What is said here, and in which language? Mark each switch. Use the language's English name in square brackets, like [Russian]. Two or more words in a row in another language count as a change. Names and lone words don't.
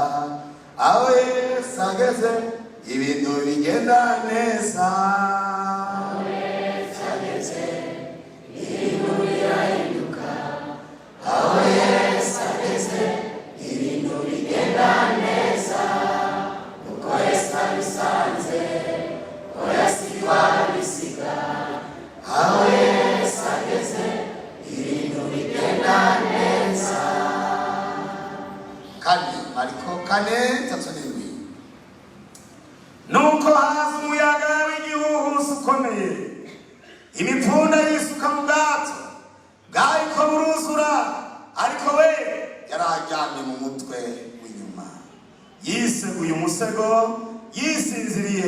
[Rundi] Aho Yesu ageze ibintu bigenda neza, aho Yesu ageze ibintu birahinduka, aho Yesu ageze ibintu bigenda neza, uko Yesu abisanze oya sikwa bisiga. Aho Yesu ageze ibintu bigenda neza. Kandi Mariko 4:37. Nuko haza umuyaga w'igihuhusi ukomeye, imipfunda yisuka mu bwato bwariko buruzura, ariko we yarajyanye mu mutwe w'inyuma, yiseguye umusego, yisinziriye.